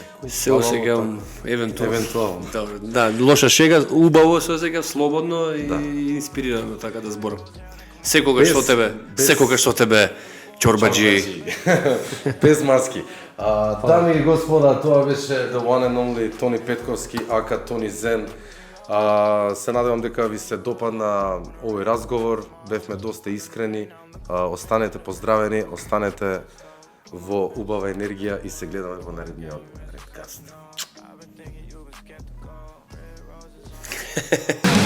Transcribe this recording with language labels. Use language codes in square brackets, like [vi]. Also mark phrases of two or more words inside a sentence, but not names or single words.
[mk] Се осеќам евентуално. Евентуално. Да, лоша шега, убаво се осеќам, слободно и инспирирано така да зборам. Секогаш со тебе, секогаш со тебе, чорбаджи. Без маски. Дами и господа, тоа беше [en] the one and only [mk] Тони Петковски, ака Тони Зен. Се надевам дека ви се допадна овој разговор, бевме доста искрени. Останете поздравени, останете во убава енергија и се гледаме во наредниот Redcast.